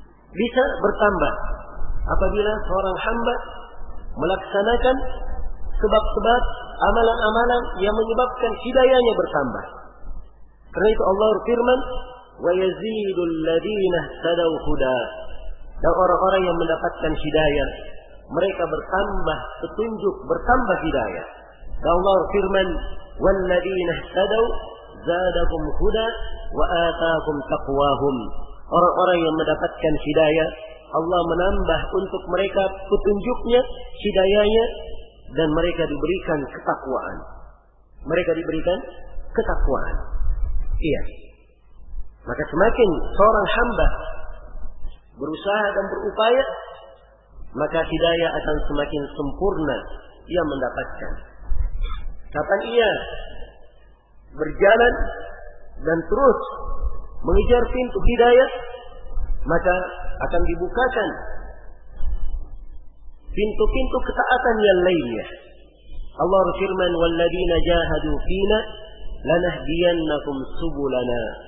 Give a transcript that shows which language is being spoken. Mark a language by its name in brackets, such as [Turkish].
[Indonesian] Bisa bertambah. Apabila seorang hamba melaksanakan sebab-sebab amalan-amalan yang menyebabkan hidayahnya bertambah. Karena itu Allah firman, [Arabic] وَيَزِيدُ الَّذِينَ سَدَوْ هُدَى. [Indonesian] Dan orang-orang yang mendapatkan hidayah, mereka bertambah petunjuk, bertambah hidayah. Dan Allah firman, [Arabic] وَالَّذِينَ اهْتَدَوْا زَادَهُمْ هُدًى وَآتَاهُمْ تَقْوَاهُمْ. [Indonesian] Orang-orang yang mendapatkan hidayah, Allah menambah untuk mereka petunjuknya, hidayahnya, dan mereka diberikan ketakwaan. Mereka diberikan ketakwaan. Iya. Maka semakin seorang hamba berusaha dan berupaya, maka hidayah akan semakin sempurna ia mendapatkan. Kapan ia berjalan dan terus mengejar pintu hidayah, maka akan dibukakan pintu-pintu ketaatan yang lainnya. Allah berfirman, [Arabic] وَالَّذِينَ جَاهَدُوا فِينَا لَنَهْدِيَنَّكُمْ سُبُلَنَا.